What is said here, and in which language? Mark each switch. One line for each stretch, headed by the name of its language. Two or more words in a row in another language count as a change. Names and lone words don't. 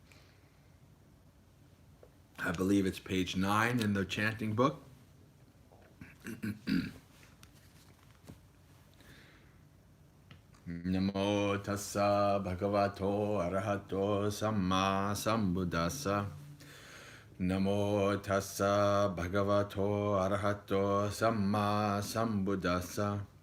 English: I believe it's page 9 in the chanting book.
Pali: Namo tassa bhagavato arahato samma sambuddhassa. Namo tassa bhagavato arahato samma sambuddhassa.